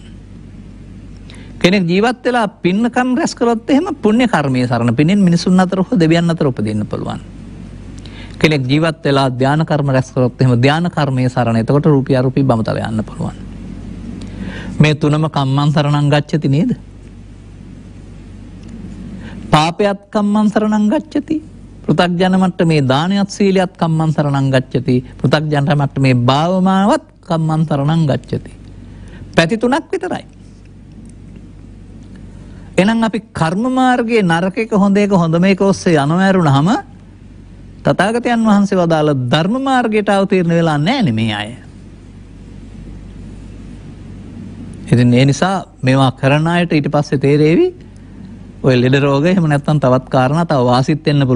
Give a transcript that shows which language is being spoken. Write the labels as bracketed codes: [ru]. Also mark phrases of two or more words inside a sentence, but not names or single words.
[si] කෙනෙක් ජීවත් වෙලා පින්නකම් රැස් කළොත් එහෙම පුණ්‍ය කර්මයේ සරණ. පිනෙන් මිනිසුන් අතර හෝ දෙවියන් අතර උපදින්න පුළුවන්. කෙනෙක් ජීවත් වෙලා ධාන කර්ම රැස් කළොත් එහෙම ධාන කර්මයේ සරණ. එතකොට රූපී අරූපී බඹතල යන්න පුළුවන්. මේ තුනම [pi] කම්මං සරණං ගච්ඡති [si] නේද? පාපයත් [pi] කම්මං සරණං ගච්ඡති. [si] පෘථග්ජන මට්ටමේ දානයත් සීලයත් [pi] කම්මං සරණං ගච්ඡති. [si] පෘථග්ජන මට්ටමේ භාවමාවත් [pi] කම්මං සරණං ගච්ඡති. [si] පැති තුනක් විතරයි. එහෙනම් අපි කර්ම මාර්ගයේ නරක එක හොඳ එක හොඳ මේක ඔස්සේ යනවරුනහම තථාගතයන් වහන්සේ වදාළ ධර්ම මාර්ගයට අවතීර්ණ වෙලා නැහැ මේ අය. ඉතින් ඒ නිසා මේවා කරන අයට ඊට පස්සේ තේරෙවි ඔය ලෙඩ රෝග එහෙම නැත්නම් තවත් කාරණා තව වාසිත් වෙන්න පුළුවන්.